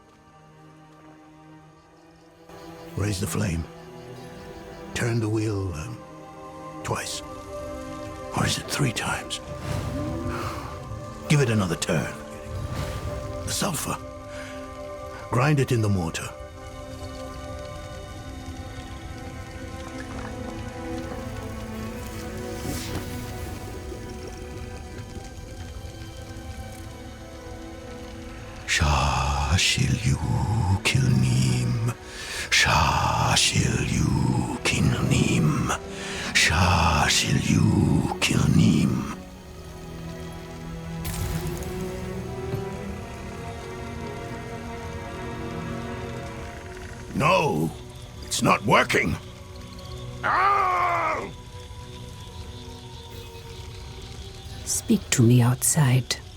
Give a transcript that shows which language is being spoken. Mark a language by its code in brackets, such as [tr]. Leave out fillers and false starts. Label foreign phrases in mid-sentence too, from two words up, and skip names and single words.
[en] Raise the flame. Turn the wheel twice. Or is it 3 times? Give it another turn. The sulfur. Grind it in the mortar. Shah shil yu kilnim. Shah shil yu kilnim. Shah shil yu kilnim. No, it's not working. Ah! Speak to me outside.